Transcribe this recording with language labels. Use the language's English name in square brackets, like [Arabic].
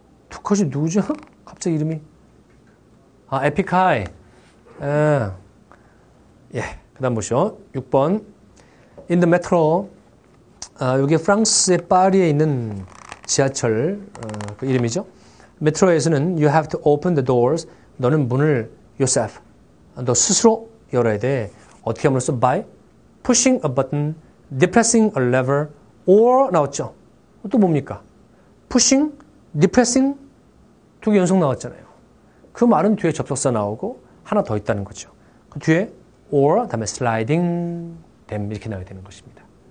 [Korean] to cut이 누구죠? 갑자기 이름이 에픽하이. 예, 그 다음 보시죠. 6번 [English] In the metro, [Korean] 여기 프랑스의 파리에 있는 지하철 그 이름이죠. 메트로에서는 [English] you have to open the doors. [Korean] 너는 문을 yourself. 너 스스로 열어야 돼. 어떻게 함으로써? [English] By pushing a button, depressing a lever, or [Korean] 나왔죠. 또 뭡니까? pushing, depressing 두 개 연속 나왔잖아요. 그 말은 뒤에 접속사 나오고 하나 더 있다는 거죠. 그 뒤에 or 다음에 [English] sliding them [Korean] 이렇게 나와야 되는 것입니다.